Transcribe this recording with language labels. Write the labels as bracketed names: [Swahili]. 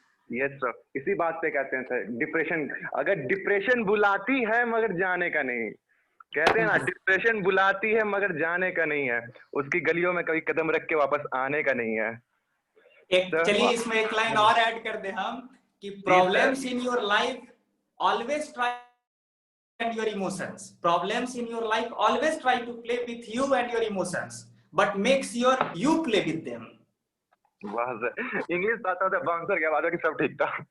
[Hindi] Yes sir, इसी बात पे कहते हैं सर, डिप्रेशन, अगर डिप्रेशन बुलाती है मगर जाने का नहीं, कहते हैं ना, डिप्रेशन बुलाती है मगर जाने का नहीं है, उसकी गलियों में कभी कदम रख के वापस आने का नहीं है। चलिए इसमें एक लाइन और ऐड कर दे हम कि [English] Problems in your life always try and your emotions. Problems in your life always try to play with you and your emotions, but makes you play with them. [Hindi] वाह सर, इंग्लिश आता था bouncer के बाद कि सब ठीक था।